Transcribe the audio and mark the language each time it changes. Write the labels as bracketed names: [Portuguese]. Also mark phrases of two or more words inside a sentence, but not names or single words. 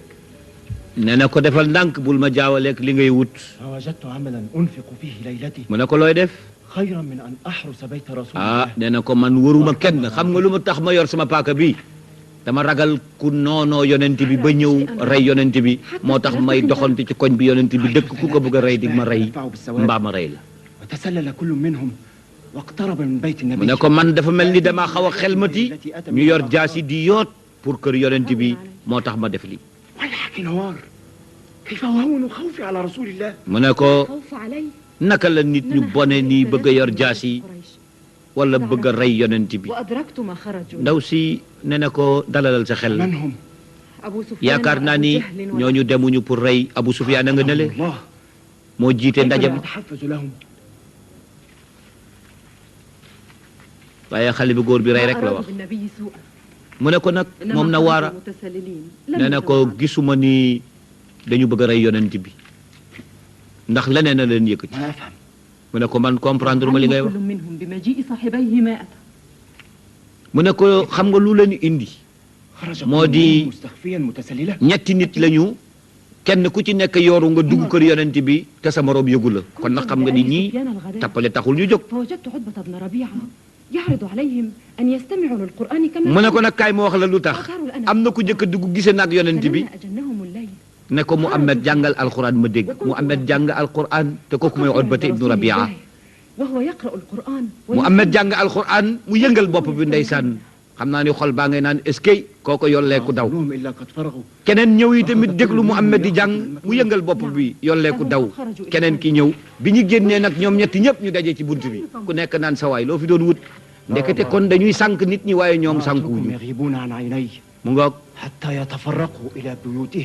[Wolof] nee na ko defal ndànk bul ma jaawaleeg li ngay wut. [Arabic] فوجدت عملا أنفق فيه ليلتي [Wolof] mu ne ko looy def. [Arabic] خيرا من أن أحرس بيت رسول ah الله [Wolof] nee na ko man wëruma kenn xam nga lu ma tax ma yor sama paaka bi dama ragal ku noonoo yonent bi ba ñëw rey yonent bi moo tax may doxante ci koñ bi yonent bi dëkk ku ko bëgg a rey dig ma rey mbaa ma rey la. [Arabic] وتسلل كل منهم واقترب من بيت [Wolof] mu [Arabic] النبي [Wolof] ne ko man dafa mel ni damaa xaw a xelmati ñu yor jaasi di yoot pour kër yonent bi moo tax ma def lii. [Arabic] ويحك نوار كيف أهون خوفي على رسول الله [Wolof] mu ne ko [Arabic] خوف علي [Wolof] naka la nit ñu bone nii bëgg a yor jaasi wala bëgg a rey yonent bi. [Arabic] وأدركت ما خرجوا [Wolof] ndaw si ne na ko dalalal sa xel [Arabic] من هم أبو سفيان [Wolof] yaakaar naa [Arabic] وأبو [Wolof] ni [Arabic] جهل [Wolof] ñooñu demuñu pour rey Abu Sufyaan a nga nele [Arabic] الله [Wolof] moo jiite [Arabic] كيف [Wolof] ndaje [Arabic] لا [Wolof] ma [Arabic] أتحفز لهم [Wolof] waaye xale bu góor bi rey rek la wax. [Arabic] بالنبي سوءا [Wolof] mu ne ko nag moom na waara [Arabic] متسللين [Wolof] nee na ko gisuma ni dañu bëgg a rey yonent bi ndax leneen na leen yëkkati. [Arabic] ما أفهم [Wolof] mu ne ko man comprendre ma li ngay wax. [Arabic] كل منهم بمجيء صاحبيه ما أتى [Wolof] mu ne ko xam nga lu leen indi [Arabic] خرج [Wolof] moo [Arabic] كل [Wolof] di [Arabic] منهم مستخفيا متسللا [Wolof] ñetti nit lañu kenn ku ci nekk yooru nga dugg kër yonent bi te sa moroom yëgu la kon nag xam nga ni ñii tappale taxul ñu jóg. [Arabic] فوجدت عتبة بن ربيعة يعرض عليهم أن يستمعوا للقرآن كما [Wolof] mu ne ko nag kaay ma wax la lu tax am na ku njëkk a dugg gise naag yonent bi [Arabic] فلما أجنهم الليل [Wolof] ne ko Muhammad jàngal alquran ma dégg Muhammad jàng alquran te kooku mooy Utbata ibnu Rabia. [Arabic] وهو يقرأ القرآن [Wolof] Muhammad jàng alquran mu yëngal bopp bi ndeysaan xam naa ni xol baa ngay naan [French] est-ce que [Wolof] kooko yolleeku daw [Arabic] أظنهم إلا قد فرغوا [Wolof] keneen ñëw yi tamit déglu Muhammad di jàng mu yëngal bopp bi yolleeku daw keneen ki ñëw bi ñu génnee nag ñoom ñetti ñëpp ñu daje ci bunt bi ku nekk naan sa waay loo fi doon wut ndekete kon dañuy sànq nit ñi waaye ñoom [Arabic] وأتركهم [Wolof] sànkuwuñu [Arabic] يغيبون عن عيني [Wolof] mu ngoog [Arabic] حتى يتفرقوا إلى بيوتهم